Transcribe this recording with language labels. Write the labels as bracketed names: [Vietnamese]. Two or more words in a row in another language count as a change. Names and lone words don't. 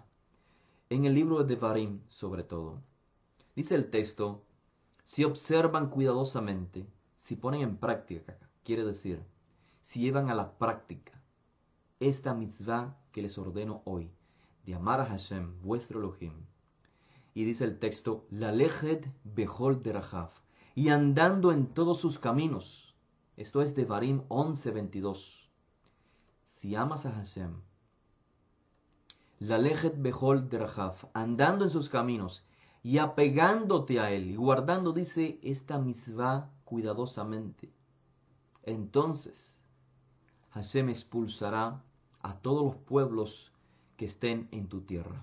[Spanish] En el libro de Devarim, sobre todo, dice el texto, si observan cuidadosamente, si ponen en práctica, quiere decir, si llevan a la práctica esta mitzvah que les ordeno hoy, de amar a Hashem, vuestro Elohim. Y dice el texto, [Hebrew] ללכת בכל דרכיו, [Spanish] y andando en todos sus caminos. Esto es Devarim 11:22. Si amas a Hashem, [Hebrew] ללכת בכל דרכיו, [Spanish] andando en sus caminos y apegándote a él y guardando, dice, esta mitzvah cuidadosamente, entonces Hashem expulsará a todos los pueblos que estén en tu tierra.